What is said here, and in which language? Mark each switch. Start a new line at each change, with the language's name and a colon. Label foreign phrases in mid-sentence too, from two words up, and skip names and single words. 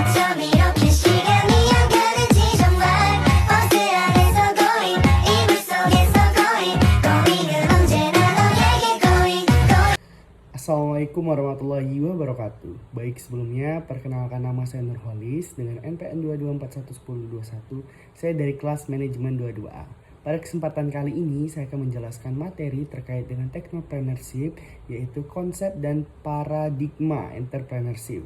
Korean: 밤 이렇게 시간이 안 가는지 정말 버스 안에서 going 이불 속에서 going 은 언제나 너에게 going.
Arabic: السلام عليكم ورحمة الله وبركاته.
Indonesian: Baik, sebelumnya perkenalkan nama saya Nurholis dengan NPM 224111021. Saya dari kelas manajemen 22A. Pada kesempatan kali ini saya akan menjelaskan materi terkait dengan technopreneurship, yaitu konsep dan paradigma entrepreneurship.